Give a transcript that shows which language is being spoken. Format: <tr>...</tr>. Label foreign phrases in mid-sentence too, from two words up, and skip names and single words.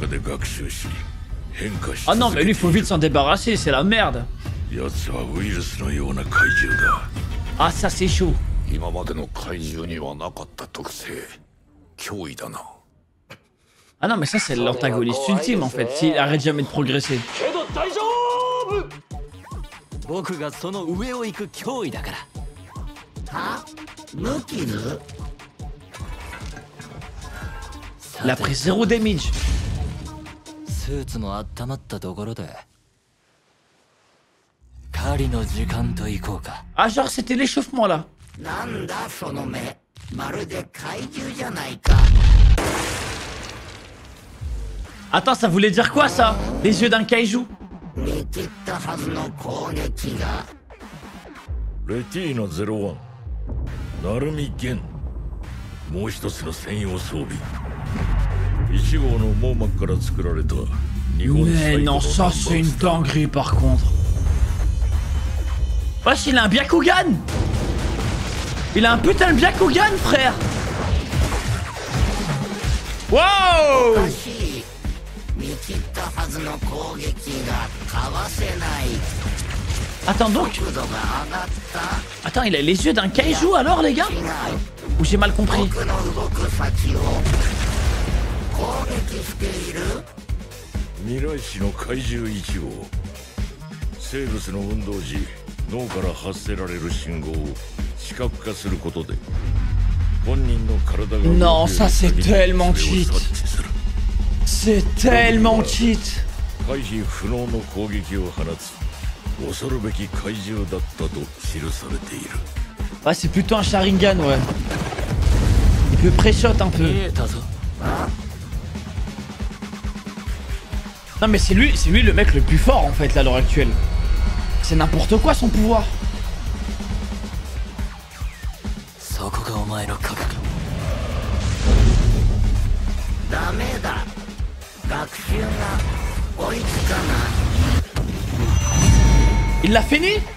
<fr>Ah non, mais lui il faut vite s'en débarrasser, c'est la merde. Ah, ça c'est chaud. Ah non, mais ça c'est l'antagoniste ultime en fait, s'il arrête jamais de progresser.</fr> <ja>僕がその上を行く脅威だから。は？無傷？</ja> <fr>Il a pris 0 damage.</fr> <ja>スーツも温まったところで狩りの時間と行こうか。</ja> <fr>Ah genre c'était l'échauffement là.</fr> <ja>なんだその目、まるで怪獣じゃないか。</ja> <fr>Attends, ça voulait dire quoi ça? Les yeux d'un Kaiju?</fr> <ja>見切ったはずの攻撃が。レティーナ01、ナルミゲン、もう一つの専用装備。1号の網膜から作られた日本最</ja> <fr>Mais non, ça c'est une dinguerie par contre. Wesh, il a un Byakugan! Il a un putain de Byakugan, frère! Wow! Attends donc. Attends, il a les yeux d'un Kaiju alors les gars? Ou j'ai mal compris?</fr> <ja>未来市の怪獣1号。生物の運動時、脳から発せられる信号を視覚化することで本人の体が</ja> <fr>Non, ça c'est tellement cheat. C'est tellement cheat.</fr> <ja>回避不能の攻撃を放つ恐るべき怪獣だったと記されている。</ja> <fr>Ah, c'est plutôt un Sharingan, ouais. Il peut pré-shot un peu. Non mais c'est lui le mec le plus fort en fait là à l'heure actuelle. c'est n'importe quoi son pouvoir. Il l'a fini?</fr>